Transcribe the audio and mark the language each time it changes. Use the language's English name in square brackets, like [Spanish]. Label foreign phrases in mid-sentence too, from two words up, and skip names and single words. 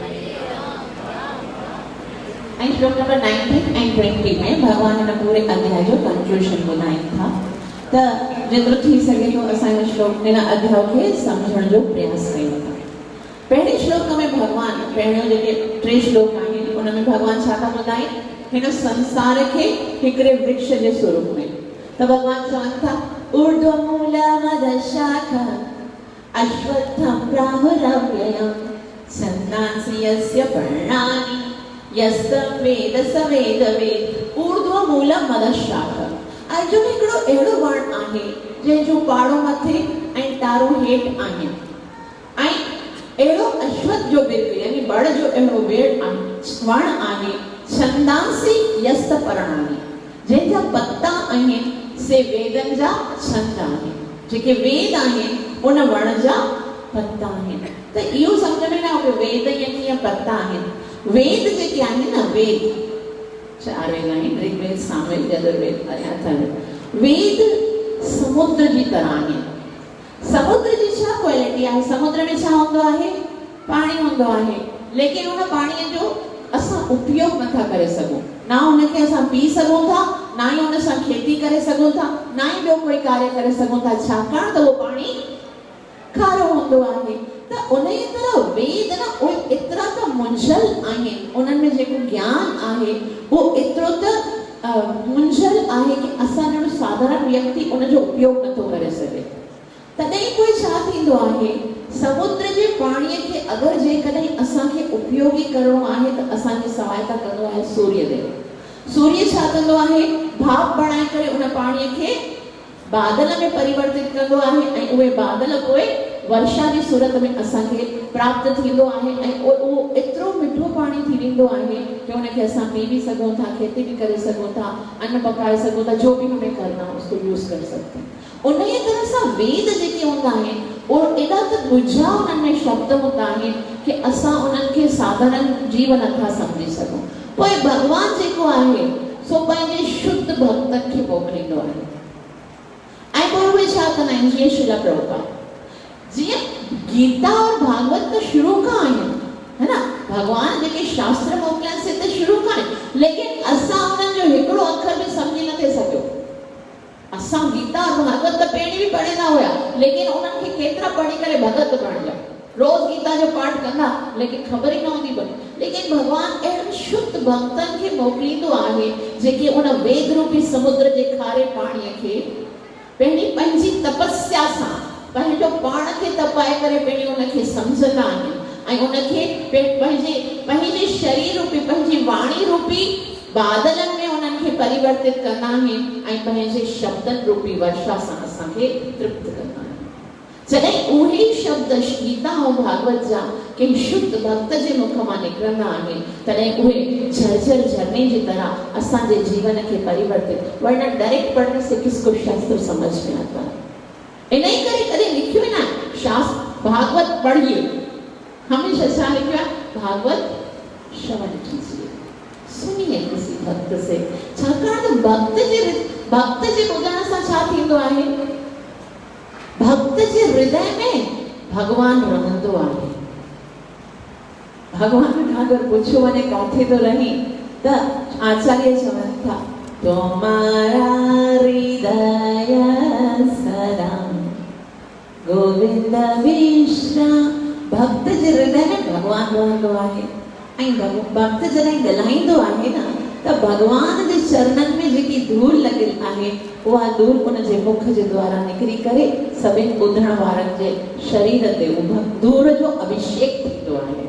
[Sindhi] ऐं श्लोक नंबर 19 ऐं 20 में भगवान हिन पूरे अध्याय जो कंक्लूजन ॿुधाइनि था त जेतिरो थी सघे थो असां हिन श्लोक हिन अध्याय खे सम्झण जो प्रयास कयूं था। पहिरें श्लोक में भगवान पहिरियों जेके 3 श्लोक आहिनि उन में भगवान छा था ॿुधाइनि, हिन संसार खे हिकिड़े वृक्ष जे स्वरूप में। [Sanskrit] त भगवान चवनि था ऊर्ध्वमूलमदशाखा अश्वत्थं प्राहुरव्ययं छन्दांसि यस्य पर्णानि यस्तं वेद स वेदवेद। [Sindhi] ऊर्ध्वमूलमदशाखा ऐं जो हिकिड़ो अहिड़ो वण आहे जंहिंजो पाड़ो मथे ऐं तारो हेठि आहिनि, ऐं अहिड़ो अश्वत्थ जो बिरु यानी बड़ जो अहिड़ो वण आहे छन्दांसि यस्त पर्णानि, जंहिंजा पत्ता आहिनि से वेदनि जा छंद आहिनि, जेके वेद आहिनि उन वण जा पत्ता आहिनि। त इहो सम्झ में न आयो कि वेद कीअं पत्ता आहिनि। वेद जेके आहिनि न, वेद 4 वेद आहिनि, ऋग्वेद, सामवेद, यजुर्वेद, अथर्ववेद। वेद समुद्र जी तरह आहिनि। समुद्र जी छा क्वालिटी आहे? समुद्र में छा हूंदो आहे? पाणी हूंदो आहे, लेकिन उन पाणीअ जो असां उपयोग नथा करे सघूं, ना उनखे असां पी सघूं था, ना ही उन सां खेती करे सघूं था, ना ही ॿियो कोई कार्य करे सघूं था, छाकाणि त उहो पाणी खारो हूंदो आहे। त उन ई तरह वेद न उहे एतिरा त मुंझल आहिनि, उन्हनि में जेको ज्ञान आहे उहो एतिरो त मुंझल आहे कि असां जहिड़ो साधारण व्यक्ति उनजो उपयोग नथो करे सघे। तॾहिं पोइ छा थींदो आहे, समुद्र जे पाणीअ खे अगरि जेकॾहिं असांखे उपयोगी करणो आहे त असांजी सहायता कंदो आहे सूर्यदेव। सूर्य छा कंदो आहे, भाप बणाए करे उन पाणीअ खे बादल में परिवर्तित कंदो आहे ऐं उहे बादल पोइ वर्षा जी सूरत में असांखे प्राप्त थींदो आहे ऐं उहो एतिरो मिठो पाणी थी वेंदो आहे कि उनखे असां पी भी सघूं था, खेती भी करे सघूं था, अन्न पकाए सघूं था, [Hindi] जो भी हमें करना है उसको यूज कर सकते हैं। [Sindhi] उन ई तरह सां वेद जेके हूंदा आहिनि उहे एॾा त ॻुझा उन्हनि में शब्द हूंदा आहिनि कि असां उन्हनि खे साधारण जीव नथा सम्झी सघूं। पोइ भॻवान जेको आहे सो पंहिंजे शुद्ध भक्तनि खे मोकिलींदो आहे ऐं पोइ उहे छा कंदा आहिनि, जीअं श्रील प्रभुपाद जीअं गीता और भागवत त शुरू खां आहिनि, है ना, भगवान जेके शास्त्र मोकिलिया से त शुरू खां आहिनि, लेकिन असां उन्हनि जो हिकिड़ो अखर बि सम्झी नथे सघियो। असां गीता और भागवत त पहिरीं बि पढ़ंदा हुया, लेकिन उन्हनि खे केतिरा पढ़ी करे भगत बणिजा, रोज़ गीता जो पाठ कंदा, लेकिन ख़बर ई न हूंदी पई। लेकिन भगवान अहिड़े शुद्ध भक्तनि खे मोकिलींदो आहे जेके उन वेद रूपी समुद्र जे खारे पाणीअ खे पंहिंजी तपस्या सां पंहिंजो पाण खे तपाए करे पहिरीं उनखे सम्झंदा आहिनि ऐं उनखे पंहिंजे शरीर रूपी पंहिंजी वाणी रूपी बादलनि में उन्हनि खे परिवर्तित कंदा आहिनि ऐं पंहिंजे शब्दनि रूपी वर्षा सां असांखे तृप्त कंदा आहिनि। जॾहिं उहे शब्द गीता कथाओं भागवत जा के शुद्ध भक्त जे मुख मां निकरंदा आहिनि तॾहिं उहे झरझर झरने जी तरह असांजे जीवन खे परिवर्तित, [Hindi] वरना डायरेक्ट पढ़ने से किसको शास्त्र समझ में आता है। [Sindhi] इन ही करे कदे लिखियो ना शास्त्र भागवत पढ़िए, हमेशा छा लिखियो [Hindi] भागवत श्रवण कीजिए, सुनिए किसी भक्त से। [Sindhi] छाकाणि त भक्त जे ॿुधण सां छा थींदो आहे, भक्त जे हृदय में भगवान रहंदो आहे। भगवान खां अगर पुछो वञे काथे तो रही त आचार्य चवनि था [Hindi] तुम्हारा हृदय सदा गोविंद विश्राम। [Sindhi] भक्त जे हृदय में भगवान रहंदो आहे ऐं भक्त जॾहिं ॻाल्हाईंदो आहे न त भगवान जे चरणनि में जेकी धूल लॻियल आहे उहा धूल उन जे मुख जे द्वारा निकिरी करे सभिनि ॿुधण वारनि जे शरीर ते धूल जो अभिषेक थींदो आहे।